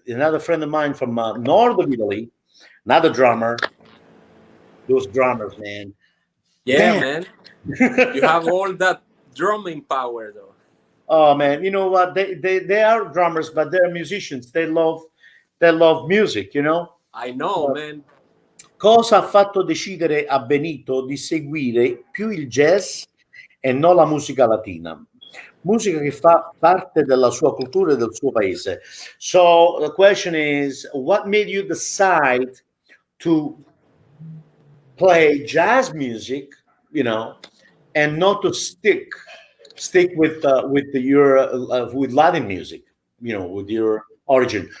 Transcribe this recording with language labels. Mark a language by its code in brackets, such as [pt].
[en] Another friend of mine from north of Italy, another drummer. Those drummers, Yeah, man. man. You have all that drumming power, though. Oh man, you know what? They are drummers, but they're musicians. They love music, you know? I know, man. [it] Cosa ha fatto decidere a Benito di seguire più il jazz e non la musica latina? Musica che fa parte della sua cultura e del suo paese. [en] So the question is, what made you decide to play jazz music, you know, and not to stick with your with Latin music, you know, with your origin.